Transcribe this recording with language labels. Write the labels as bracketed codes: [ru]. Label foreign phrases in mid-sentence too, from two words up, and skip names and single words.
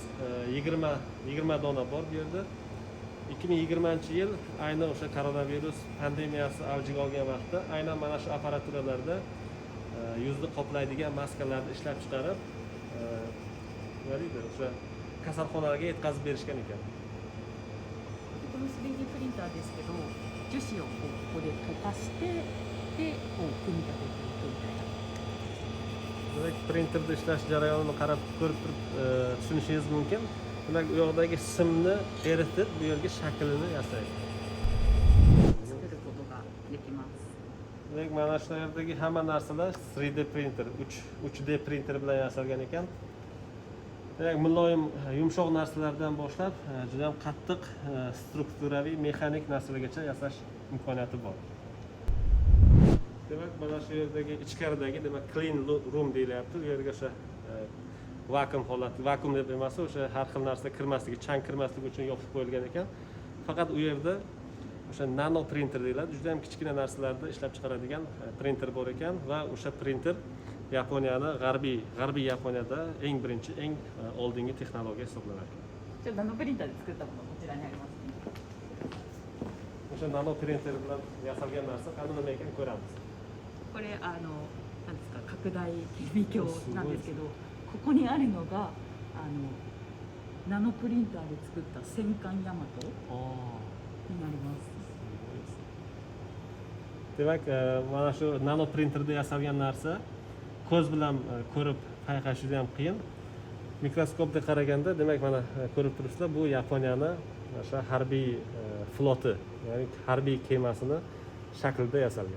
[uz] 20 dona bor bu yerda. 2020-yil ayni o'sha koronavirus pandemiyasi avjiga olgan vaqtda aynan mana shu aparaturalarda yuzni qoplaydigan maskalarni ishlab chiqarib, o'sha kasalxonalarga yetkazib berishgan ekan. [ja] この 3D プリンターですけど、樹脂をここで溶かしてでこう組み立てていくみたいな。 [uz] Demak, printerda ishlash jarayonini qarab ko'rib turib tushunishingiz mumkin. Demak, u yoqdagi simni eritib, bu yerga shaklini yasaydi. Demak, mana shu yerdagi hamma narsalar 3D printer, 3D printer bilan yasalgan ekan. Demak, muloyim, yumshoq narsalardan boshlab juda ham qattiq strukturaviy, mexanik narsalargacha yasash imkoniyati bor. Demak, mana shu yerdagi ichkaridagi, demak, [en] clean room [uz] deyilyapti. Bu yerga o'sha vakuum holati, vakuum deb emas, o'sha har xil narsa kirmasligi, chang kirmasligi uchun yopib qo'yilgan ekan. Faqat u yerda o'sha nano printer deyiladi, juda ham kichkina narsalarni ishlab chiqaradigan printer bor ekan va o'sha printer Yaponiyani g'arbiy Yaponiyada eng birinchi, eng oldingi texnologiya hisoblanadi. [ja] ナノプリンターで作ったものこちらにありますね。 [uz] O'sha nano printer bilan yasalgan narsa qani nima ekan ko'ramiz. [ja] これなんですか、拡大顕微鏡なんですけど、ここにあるのがナノプリンターで作った戦艦ヤマトになります。 [uz] Demak, mana shu nano printerda yasalgan narsa ko'z bilan ko'rib payqash juda ham qiyin. Mikroskopda qaraganda, demak, mana ko'rib turibsizlar, bu Yaponiyani o'sha harbiy floti, ya'ni harbiy kemasini shaklida yasalgan.